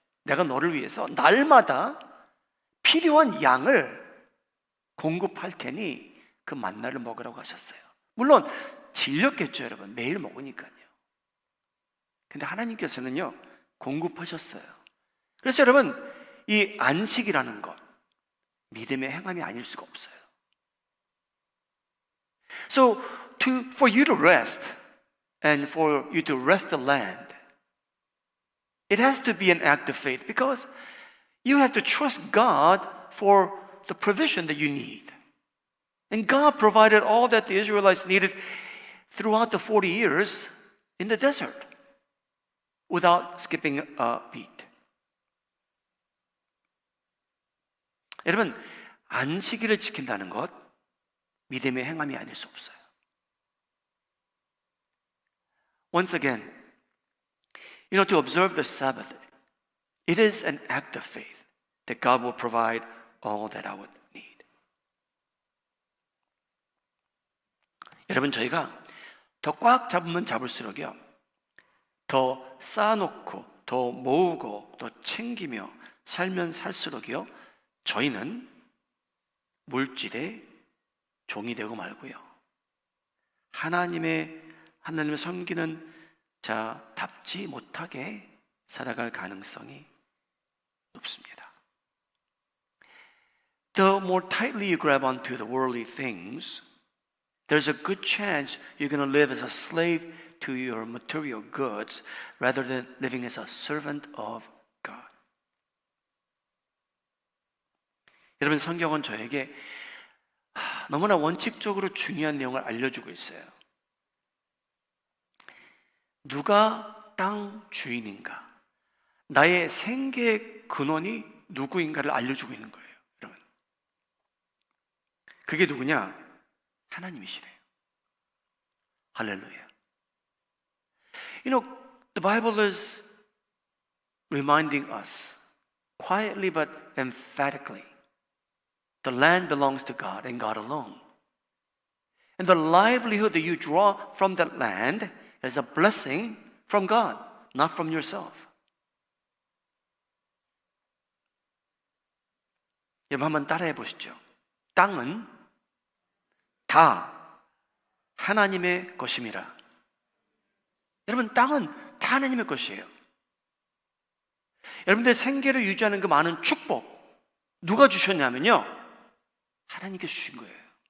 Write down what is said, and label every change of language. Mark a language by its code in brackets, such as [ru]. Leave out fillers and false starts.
[ko] 내가 너를 위해서 날마다 필요한 양을 공급할 테니 그 만나를 먹으라고 하셨어요. 물론 질렸겠죠, 여러분. 매일 먹으니까요. 근데 하나님께서는요, 공급하셨어요. 그래서 여러분, 이 안식이라는 것, 믿음의 행함이 아닐 수가 없어요. [en] So for you to rest and for you to rest the land, it has to be an act of faith because you have to trust God for the provision that you need. And God provided all that the Israelites needed throughout the 40 years in the desert without skipping a beat. [ko] 여러분, 안식일을 지킨다는 것 믿음의 행함이 아닐 수 없어요. [en] Once again, to observe the Sabbath, it is an act of faith that God will provide all that I would need. [ko] 여러분, 저희가 더 꽉 잡으면 잡을수록요, 더 쌓아놓고, 더 모으고, 더 챙기며 살면 살수록요, 저희는 물질의 종이 되고 말고요, 하나님을 섬기는 자답지 못하게 살아갈 가능성이 높습니다. [en] The more tightly you grab onto the worldly things, there's a good chance you're going to live as a slave to your material goods rather than living as a servant of God. [ko] 여러분, 성경은 저에게 너무나 원칙적으로 중요한 내용을 알려주고 있어요. 누가 땅 주인인가? 나의 생계의 근원이 누구인가를 알려주고 있는 거예요, 여러분. 그게 누구냐? 하나님이시래요. 할렐루야. [en] The Bible is reminding us quietly but emphatically the land belongs to God and God alone. And the livelihood that you draw from that land is a blessing from God, not from yourself. [ko] 여러분 한번 따라해 보시죠. 땅은 다 하나님의 것임이라. 여러분, 땅은 다 하나님의 것이에요. 여러분들 생계를 유지하는 그 많은 축복 누가 주셨냐면요, 하나님께 주신 거예요.